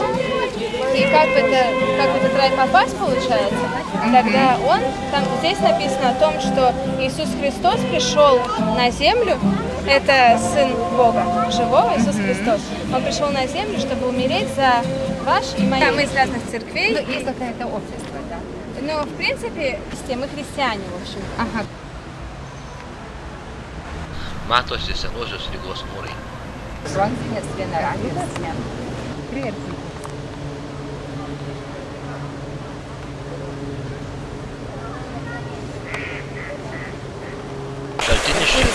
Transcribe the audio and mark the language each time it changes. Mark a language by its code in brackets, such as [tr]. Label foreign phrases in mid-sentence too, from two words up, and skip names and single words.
[ru] И как в этот рай попасть получается, тогда здесь написано о том, что Иисус Христос пришел на землю, это Сын Бога, живого Иисус Христос. Он пришел на землю, чтобы умереть за ваш и мои. Мы из разных церквей. Есть какое-то общество, да? Но в принципе, мы христиане, в общем. Ага. [lt] Matosi senosios Rygos mūrai. Bronzinės vienaragės. Привет. Šaltinis čia.